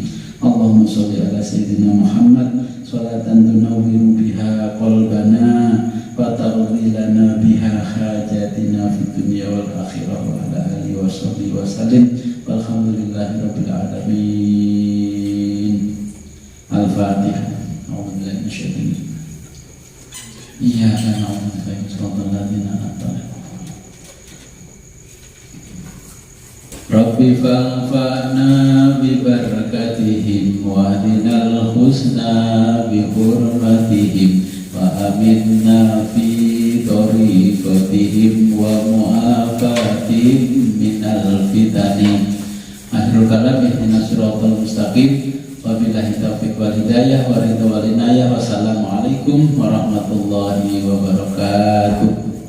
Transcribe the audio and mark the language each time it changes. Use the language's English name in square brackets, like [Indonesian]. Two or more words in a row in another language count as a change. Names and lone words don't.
[Arabic] اللهم صل على سيدنا محمد صلاة تنور بها قلوبنا وتقضي لنا بها حاجاتنا في الدنيا والآخرة وعلى آله وصحبه وسلم والحمد لله رب العالمين. الفاتحة. أعوذ بالله من الشيطان الرجيم. إياك نعبد وإياك نستعين. رب فانفعنا ببركاتهم واهدنا الحسنى بحرمتهم وأمتنا في طريقتهم ومعافاتهم من الفتن. آخر الكلام اهدنا الصراط المستقيم. وبالله التوفيق والهداية والرضا والعناية. والسلام عليكم ورحمة الله وبركاته.